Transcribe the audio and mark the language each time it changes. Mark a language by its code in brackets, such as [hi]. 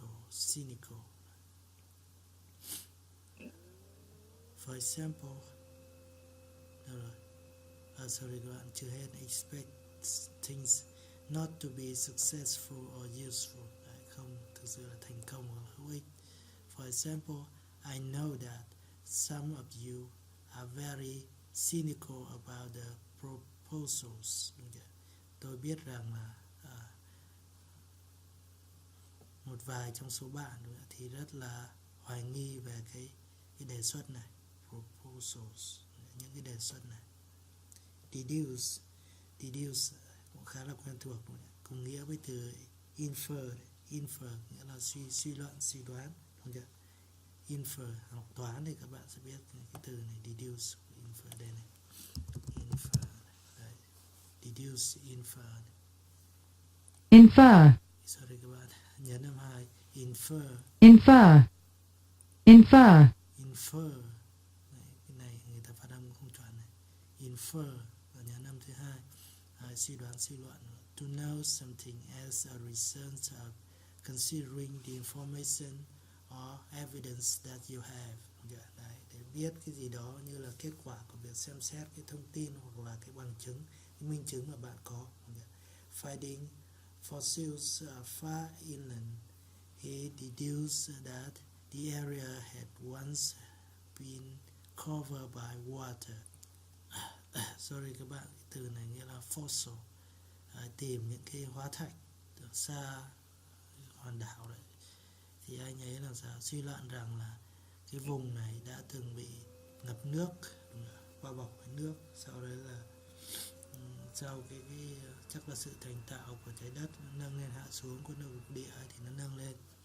[en] Cynical. For example, sorry [vi] các bạn, chưa hết. [en] Expect things not to be successful or useful. [vi] Đấy, không thực sự là thành công hoặc là hữu ích. [en] For example, I know that some of you are very cynical about the proposals. [vi] Tôi biết rằng là một vài trong số bạn thì rất là hoài nghi về cái đề xuất này. Proposals, những cái đề xuất này. Deduce cũng khá là quen thuộc, cùng nghĩa với từ infer nghĩa là suy luận, suy đoán, đúng chưa? Infer, học toán thì các bạn sẽ biết cái từ này, deduce, infer đây này. Infer, đấy. Deduce, infer. Sorry các bạn, nhấn âm 2, infer. Đấy, cái này người ta phát âm không chuẩn này. Infer, và nhấn âm thứ 2, suy đoán, suy luận. [en] To know something as a result of considering the information or evidence that you have. [vi] Đấy, để biết cái gì đó như là kết quả của việc xem xét cái thông tin hoặc là cái bằng chứng, cái minh chứng mà bạn có. [en] Finding fossils far inland, he deduced that the area had once been covered by water. [vi] Sorry các bạn, cái từ này nghĩa là fossil, tìm những cái hóa thạch ở xa hòn đảo đấy. Thì anh ấy làm sao suy luận rằng là cái vùng này đã từng bị ngập nước, bao bọc với nước, sau đấy là sau cái chắc là sự thành tạo của trái đất nó nâng lên hạ xuống của nước lục địa thì nó nâng lên.